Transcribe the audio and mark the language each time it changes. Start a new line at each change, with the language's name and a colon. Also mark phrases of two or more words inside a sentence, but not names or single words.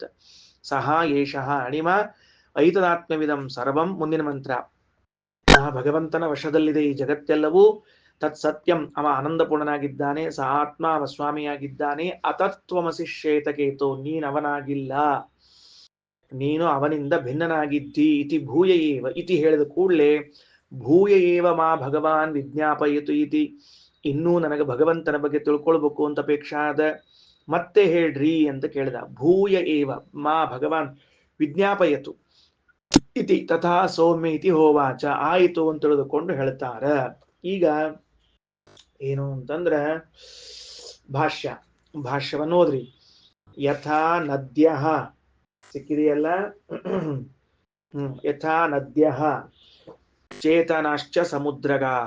Sanskrit: ಸಹ ಏಷಃ ಅಣಿಮ ಐತದಾತ್ಮವಿದಂ ಸರ್ವಂ.
Kannada: ಮುಂದಿನ ಮಂತ್ರ, ಆ ಭಗವಂತನ ವಶದಲ್ಲಿದೆ ಈ ಜಗತ್ತೆಲ್ಲವೂ.
Sanskrit: ತತ್ ಸತ್ಯಂ,
Kannada: ಅವ ಆನಂದಪೂರ್ಣನಾಗಿದ್ದಾನೆ.
Sanskrit: ಸ ಆತ್ಮ,
Kannada: ಅವ ಸ್ವಾಮಿಯಾಗಿದ್ದಾನೆ.
Sanskrit: ಅತತ್ವಮಸಿ ಶ್ವೇತಕೇತು,
Kannada: ನೀನವನಾಗಿಲ್ಲ, ನೀನು ಅವನಿಂದ ಭಿನ್ನನಾಗಿದ್ದಿ.
Sanskrit: ಇತಿ ಭೂಯ ಏವ, ಇತಿ
Kannada: ಹೇಳಿದ ಕೂಡಲೇ
Sanskrit: ಭೂಯ ಏವ ಮಾ ಭಗವಾನ್ ವಿಜ್ಞಾಪಯಿತು ಇತಿ,
Kannada: ಇನ್ನೂ ನನಗೆ ಭಗವಂತನ ಬಗ್ಗೆ ತಿಳ್ಕೊಳ್ಬೇಕು ಅಂತ ಅಪೇಕ್ಷಾ ಅದ, ಮತ್ತೆ ಹೇಳ್ರಿ ಅಂತ ಕೇಳಿದ.
Sanskrit: ಭೂಯ ಏವ ಮಾ ಭಗವಾನ್ ವಿಜ್ಞಾಪಯತು ಇತಿ ತಥಾ ಸೌಮ್ಯ ಇತಿ ಹೋವಾಚ,
Kannada: ಆಯಿತು ಅಂತ ತಿಳಿದುಕೊಂಡು ಹೇಳ್ತಾರ. ಈಗ ಏನು ಅಂತಂದ್ರ ಭಾಷ್ಯವನ್ನು ಓದ್ರಿ.
Sanskrit: ಯಥಾ ನದ್ಯ, ಸಿಕ್ಕಿದೆಯಲ್ಲ, ಯಥಾ ನದ್ಯ ಚೇತನಾಶ್ಚ ಸಮುದ್ರಗಾಹ.